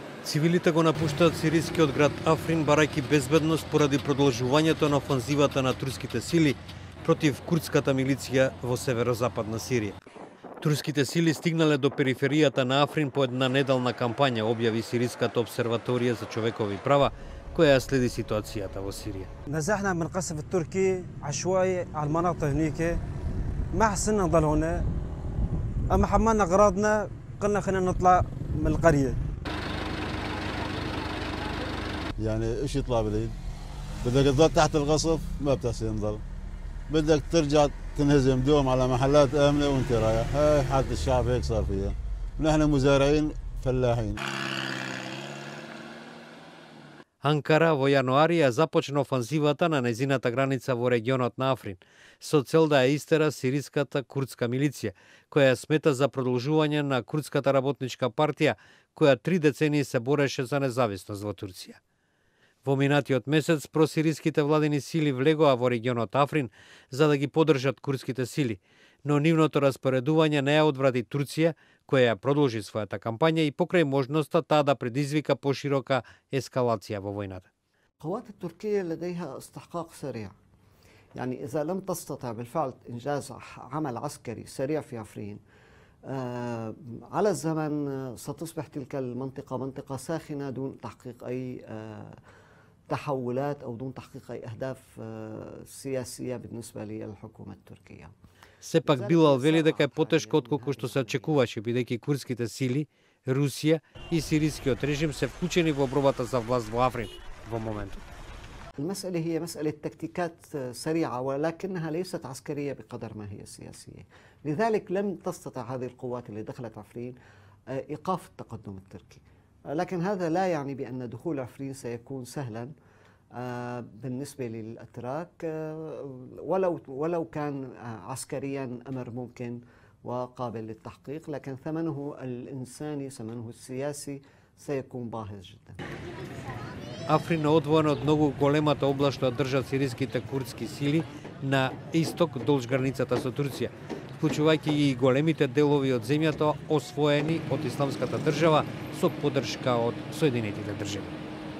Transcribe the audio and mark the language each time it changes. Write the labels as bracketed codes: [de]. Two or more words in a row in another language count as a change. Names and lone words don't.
[mk] Цивилите го напуштаат сирискиот град Африн барајќи безбедност поради продолжувањето на офанзивата на турските сили против курдската милиција во северозападна Сирија. Турските сили стигнале до периферијата на Африн по една неделна кампања, објави Сириската обсерваторија за човекови права, која следи ситуацијата во Сирија. [ar] نزحنا من القصف التركي عشوائي على المناطق هنيك ما حسنا نضل هنا اما حملنا اغراضنا قلنا خلينا نطلع من القريه. يعني ايش يطلع بالعيد؟ بدك تضل تحت القصف ما بتحسن نضل. بدك ترجع تنهزم دوم على محلات امنه وانت رايح، هاي حالة الشعب هيك صار فيها. نحن مزارعين فلاحين. [mk] Анкара во јануари ја започна офанзивата на незината граница во регионот на Африн, со цел да ја истера сириската курдска милиција, која ја смета за продолжување на Курдската работничка партија, која 3 децении се бореше за независност во Турција. Во минатиот месец просириските владени сили влегоа во регионот Африн за да ги поддржат курдските сили, но нивното распоредување не ја одврати Турција, која ја продолжи својата кампања и покрај можноста таа да предизвика поширока ескалација во војната. [ar] القوات التركية لديها استحقاق سريع. يعني إذا لم تستطع بالفعل إنجاز عمل عسكري سريع في عفرين على الزمن ستصبح تلك المنطقة منطقة ساخنة دون تحقيق أي تحولات أو دون تحقيق أي أهداف سياسية بالنسبة للحكومة التركية. [mk] Сепак Билал вели дека е потешко отколку што се очекуваше, бидејќи курдските сили, Русија и сирискиот режим се вклучени во борбата за власт во Африн во моментот. [ar] المسألة هي مسألة تكتيكات سريعة ولكنها ليست عسكرية بقدر ما هي سياسية. لذلك لم تستطع هذه القوات اللي دخلت عفرين إيقاف التقدم التركي. لكن هذا لا يعني بأن دخول عفرين سيكون سهلا بالنسبة للأتراك ولو كان عسكريا أمر ممكن وقابل للتحقيق، لكن ثمنه الإنساني ثمنه السياسي سيكون باهظ جدا. [mk] Африн е одвоен од многу големата област што држат сириските курдски сили на исток долж границата со Турција, вклучувајќи и големите делови од земјата освоени од Исламската држава со поддршка од Соединетите држави.